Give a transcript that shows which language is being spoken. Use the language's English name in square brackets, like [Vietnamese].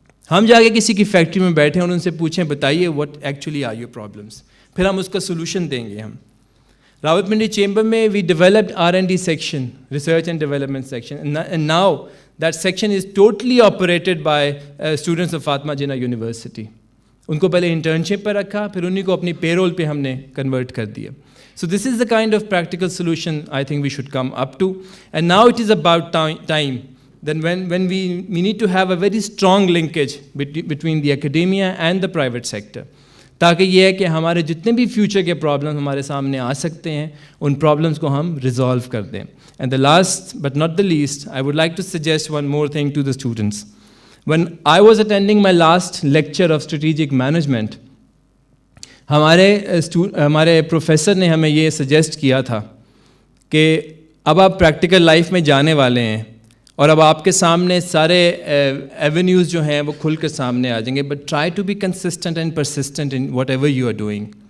[Urdu] ہم جا کے کسی کی فیکٹری میں بیٹھیں اور ان سے پوچھیں بتائیے [English] what actually are your problems, [Urdu] پھر ہم اس کا سلوشن دیں گے. ہم راولپنڈی چیمبر میں [English] We developed R&D section, research and development section, and now that section is totally operated by students of Fatima Jinnah University. [Urdu] ان کو پہلے انٹرنشپ پہ رکھا, پھر انہیں کو اپنی پے رول پہ ہم نے کنورٹ کر دیا. [English] So this is the kind of practical solution I think we should come up to. And now it is about time. Then when we need to have a very strong linkage between the academia and the private sector. [Urdu] تاکہ یہ ہے کہ ہمارے جتنے بھی future کے problem ہمارے سامنے آ سکتے ہیں ان پرابلمس کو ہم ریزالو کر دیں. [English] And the last but not the least, I would like to suggest one more thing to the students. When I was attending my last lecture of strategic management, [Urdu] ہمارے professor نے ہمیں یہ suggest کیا تھا کہ اب آپ پریکٹیکل لائف میں جانے والے ہیں اور اب آپ کے سامنے سارے ایونیوز جو ہیں وہ کھل کر سامنے آ جائیں گے, [English] But try to be consistent and persistent in whatever you are doing.